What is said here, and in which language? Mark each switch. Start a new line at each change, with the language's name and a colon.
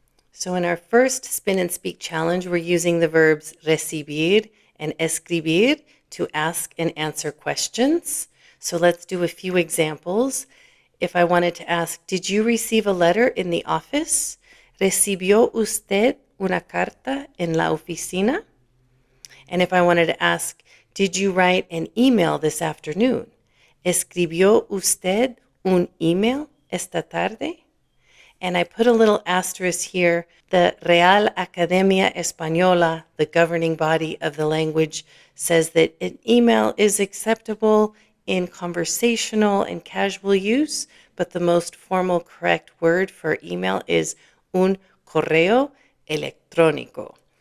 English: So in our first Spin and Speak challenge, we're using the verbs recibir and escribir to ask and answer questions. So let's do a few examples. If I wanted to ask, did you receive a letter in the office?
Spanish: ¿Recibió usted una carta en la oficina?
English: And if I wanted to ask, did you write an email this afternoon?
Spanish: ¿Escribió usted un email esta tarde?
English: And I put a little asterisk here. The Real Academia Española, the governing body of the language, says that an email is acceptable in conversational and casual use, but the most formal correct word for email is
Spanish: un correo electrónico.